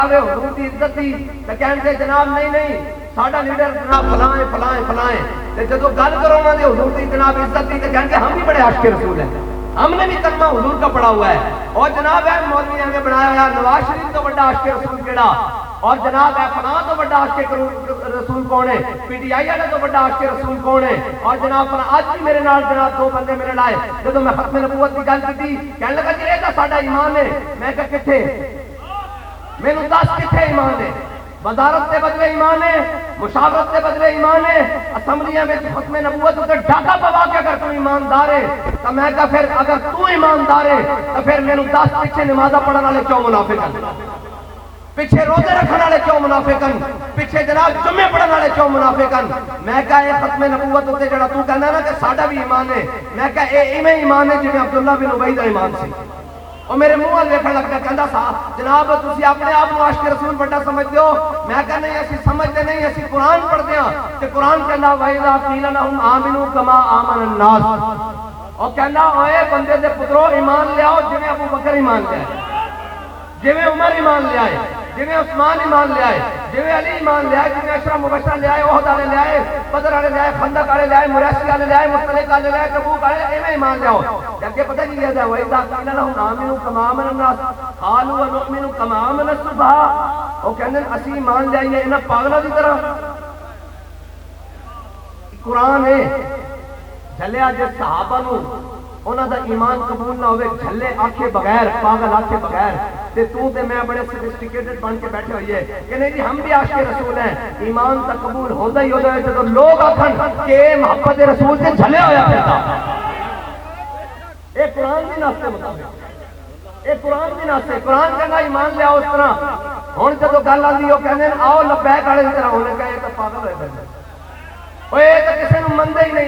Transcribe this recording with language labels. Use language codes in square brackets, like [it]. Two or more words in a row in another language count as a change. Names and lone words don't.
[pa] حضور کی عزت دی تے کہندے جناب نہیں ساڈا لیڈر جناب فلاں تے جدوں گل کرو انہاں دے حضور دی جناب عزت دی تے کہندے [ur] ہم بھی بڑے عاشق رسول ہیں، ہم نے بھی کلمہ حضور کا پڑھا ہوا ہے۔ [pa] اور جناب ہے مولویاں نے بنایا ہوا نواز شریف تو بڑا عاشق رسول کیڑا، اور جناب ہے فلاں تو بڑا عاشق رسول کون ہے، پی ٹی آئی والے تو بڑا عاشق رسول کون ہے، اور جناب فلاں آج بھی میرے نال جناب دو بندے میرے لائے جدوں میں ختم نبوت کی گل کی کہنے لگا جی یہ ساڈا ایمان ہے، میں کہا کتھے مینوں دس کتھے ایمان ہے، وزارت سے بدلے ایمان ہے، مشاورت سے بدلے ایمان ہے، اسمبلیاں میں ختم نبوت تے ڈاکہ پوا کے اگر تو ایماندار ہے تو میں کہا پھر اگر تو ایماندار ہے تو پھر مینوں دس پیچھے نمازاں پڑھن والے کیوں منافق ہیں، پیچھے روزے رکھنے والے کیوں منافق ہیں، پیچھے جناب جمعے پڑھن والے کیوں منافق ہیں۔ میں کہا یہ ختم نبوت تے جڑا تو کہنا نا کہ ساڈا بھی ایمان ہے، میں کہا اے ایویں ایمان ہے جویں عبداللہ بن ابی دا ایمان سی۔ اور میرے منہ وال ویکھن لگ پیا کہندا سا جناب تسی اپنے آپ کو عاشق رسول بڑا سمجھدے ہو، میں کہا نہیں اسی سمجھدے نہیں، اسی قرآن پڑھدے ہاں تے قرآن کہندا [ar] وَإِذَا قِيلَ لَهُمْ آمِنُوا كَمَا آمَنَ النَّاسُ، [pa] اور کہندا اوے بندے دے پترو ایمان لے آؤ جویں ابو بکر ایمان لے آئے، جویں عمر ایمان لے آئے، جویں عثمان ایمان لے آئے، جویں علی ایمان لے آئے، جویں عشرہ مبشرہ لے آئے، احد والے لے آئے، بدر والے لے آئے، خندق والے لے آئے، مریسی والے لے آئے، مصطلق والے لے آئے، تبوک والے ایویں ایمان لے آؤ۔ [ur] جبکہ پتہ نہیں کیا تھا [ar] وَإِذَا قِيلَ لَهُمْ آمِنُوا كَمَا آمَنَ النَّاسُ قَالُوا وَنُؤْمِنُ كَمَا آمَنَ السُّفَهَاءُ، [pa] وہ کہندے اسی ایمان لے آئیے انہاں پاگلاں دی طرح۔ قرآن ہے جھلیا جس صحابہ نو انہاں دا ایمان قبول نہ ہوئے جھلے آکھے بغیر پاگل آکھے بغیر تے تو تے میں بڑے سوفسٹیکیٹڈ بن کے بیٹھے ہوئے کہ نہیں جی [ur] ہم بھی عاشق رسول ہیں، [pa] ایمان تا قبول ہوندا ہی ہوتا ہے جب لوگ آکھن کہ محبت رسول سے جھلے ہویا پھردا۔ اے قرآن دی نص کے مطابق، اے قرآن دی نص ہے، قرآن کہنا ایمان لے آؤ اس طرح۔ ہن جدوں گل آندی او کہندے آؤ لبیک والے دی طرح، انہاں کہا یہ تے پاگل ہوئے پھردا، اوے تو کسی نو مندے ہی نہیں۔